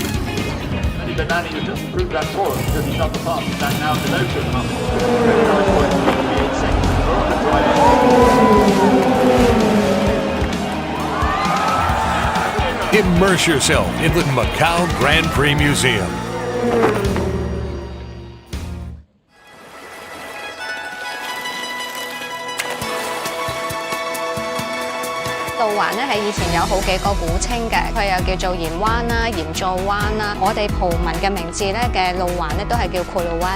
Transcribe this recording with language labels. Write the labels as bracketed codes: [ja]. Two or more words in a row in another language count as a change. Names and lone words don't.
[en] Benani has just proved that for us because he got the pass. That now to Notion. Immerse yourself in the Macao Grand Prix Museum. [yue] 路環咧係以前有好幾個古稱嘅，佢又叫做鹽灣啦、鹽造灣啦。我哋葡文嘅名字咧嘅路環咧都係叫 Kuala灣。